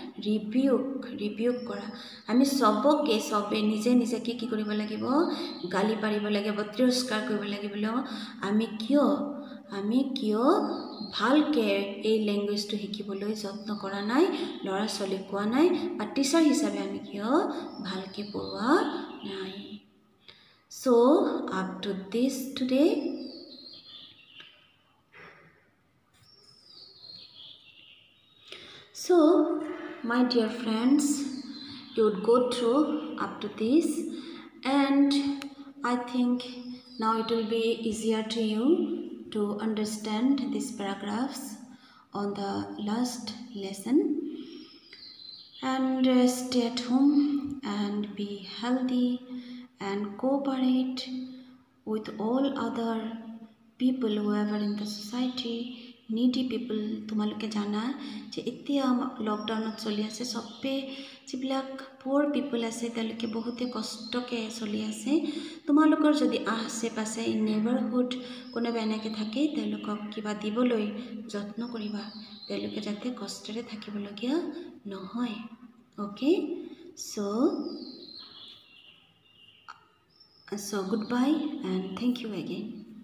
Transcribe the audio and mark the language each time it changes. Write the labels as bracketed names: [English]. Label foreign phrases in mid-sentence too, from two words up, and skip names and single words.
[Assamese] ৰিবিউক কৰা আমি সবে নিজে কি কৰিব লাগিব গালি পাৰিব লাগিব তিৰস্কাৰ কৰিব লাগিব আমি কিয় ভালকে এই ল্যাঙ্গুৱেজটো শিকিবলৈ যত্ন কৰা নাই ল'ৰা ছোৱালী কোৱা নাই বা টিচাৰ হিচাপে আমি কিয় ভালকে পঢ়োৱা নাই [English] so up to this today so my dear friends you would go through up to this and I think now it will be easier to you to understand these paragraphs on the last lesson and stay at home and be healthy and cooperate with all other people whoever in the society needy people [Assamese] তোমালোকে জানা যে এতিয়া লকডাউনত চলি আছে সবে যিবিলাক [English] poor people [Assamese] আছে তেওঁলোকে বহুতে কষ্টকে চলি আছে তোমালোকৰ যদি আছে পাছে [English] in neighborhood [Assamese] কোনোবা এনেকে থাকে তেওঁলোকক কিবা দিবলৈ যত্ন কৰিবা তেওঁলোকে যাতে কষ্টৰে থাকিবলগীয়া নহয় [English] okay so goodbye and thank you again